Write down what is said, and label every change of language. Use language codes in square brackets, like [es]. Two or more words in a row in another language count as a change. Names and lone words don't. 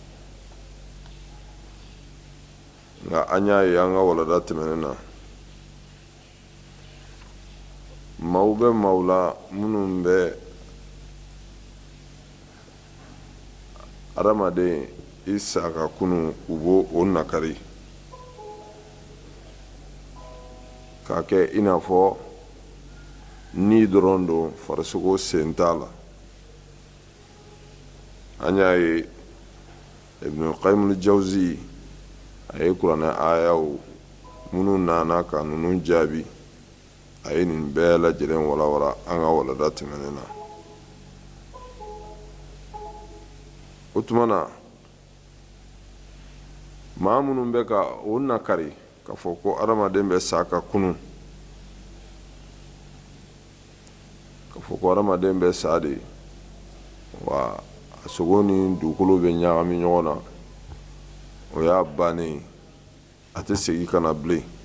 [bm] nka an y'a ye an ka walada tɛmɛnen na maaw bɛ maaw la minnu bɛ adamaden i sa ka kunu u b'o o nakari k'a kɛ i n'a fɔ ni dɔrɔn don farisogo sen t'a la. an y'a ye ibn qayyim al-jawzi a ye kuranɛ ayaw minnu nana ka ninnu jaabi, a ye nin bɛɛ lajɛlen walawala an ka walada tɛmɛnen na. o tuma na maa minnu bɛ ka o nakari k'a fɔ ko adamaden bɛ sa ka kunu, k'a fɔ ko adamaden bɛ sa de wa a sogo ni dugukolo bɛ ɲagami ɲɔgɔn na, o y'a bannen, a tɛ segin ka na bilen.